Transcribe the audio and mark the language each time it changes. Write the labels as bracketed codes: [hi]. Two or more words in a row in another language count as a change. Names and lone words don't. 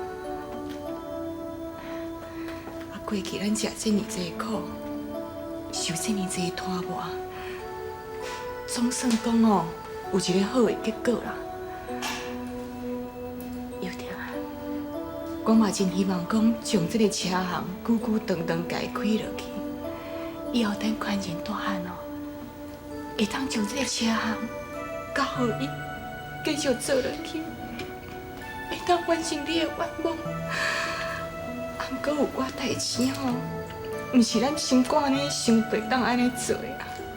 [nan] 啊，过去咱吃这么济苦，受这么济拖磨，总算讲哦，有一个好的结果啦。幼着啊，我嘛真希望讲，将这个车行久久长长家开落去。以后等款人大汉哦，会当将这个车行交互伊继续做落去，会当完成你的愿望。啊，毋过有寡代志吼，毋是咱心肝安尼想对当安尼做的啊。